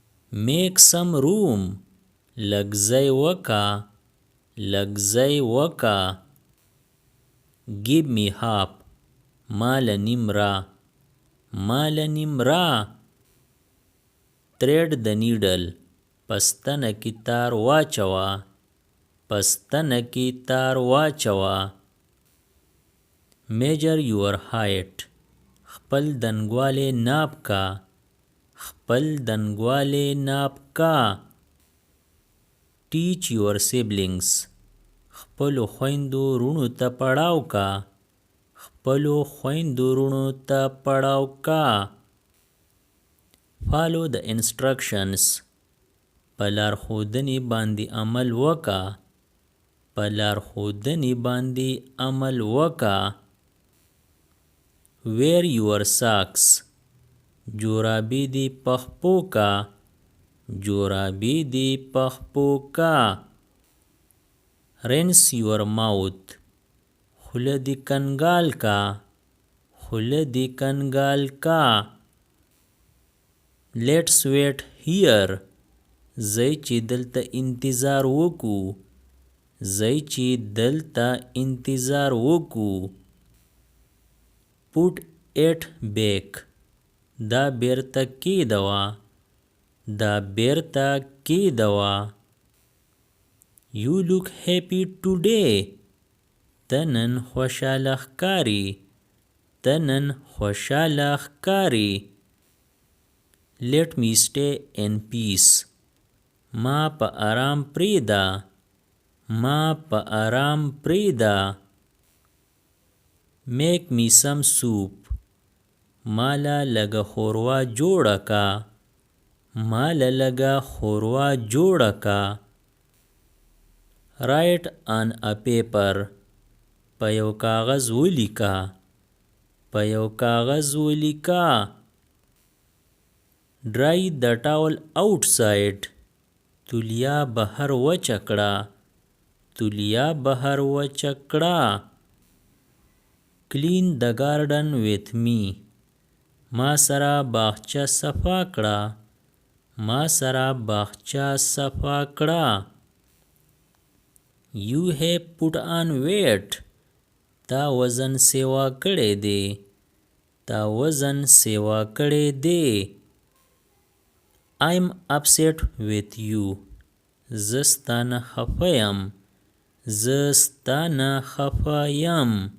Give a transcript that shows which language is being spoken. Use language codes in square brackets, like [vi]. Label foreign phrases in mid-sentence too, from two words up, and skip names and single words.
[en] Make some room. [ps] لږ وکا. لږ وکا. [en] Give me half. [ps] مال نیم را. مال نیم را. [en] Thread the needle. [ps] پستنه کی تار واچوا. پستنه کی تار واچوا. [en] Measure your height. [ps] خپل دنګواله ناپ کا. خپل دنګواله ناپ کا. [en] Teach your siblings. [ps] خپلو خویندو رونو ته پړاو کا. خپلو خویندو رونو ته پړاو کا. [en] Follow the instructions. [ps] په لارښودنې باندې عمل وکا. په لارښودنې باندې عمل وکا. [en] Wear your socks. [ps] جورابې دې پخپو کا. جورابې دې پخپو کا. [en] Rinse your mouth. [ps] خوله دې کنګال کا. خوله دې کنګال کا. [en] Let's wait here. [ps] زی چې دلته انتظار وکو. زی چې دلته انتظار وکو. [en] Put it back. [ps] دا بیرته کی دوا. دا بیرته کی دوا. [en] You look happy today. [ps] تنن خوشاله ښکاري. تنن خوشاله ښکاري. [en] Let me stay in peace. [ps] ما په آرام پریدا. ما په آرام پریدا. [en] Make me some soup. [ps] مالا لگا خوروا جوړه کا. مالا لگا خوروا جوړه کا. [en] Write on a paper. [ps] په یو کاغذ ولیکا. په یو کاغذ ولیکا. [en] Dry the towel outside. [ps] تولیا بهر وچکړه. تولیا بهر وچکړه. [en] Clean the garden with me. [ps] ما سره باغچه صفا کړه. ما سره باغچه صفا کړه. [en] You have put on weight. [ps] تا وزن سیوا کړی دی. تا وزن سیوا کړی دی. [en] I'm upset with you. [ps] زستانه خفایم. زستانه خفایم.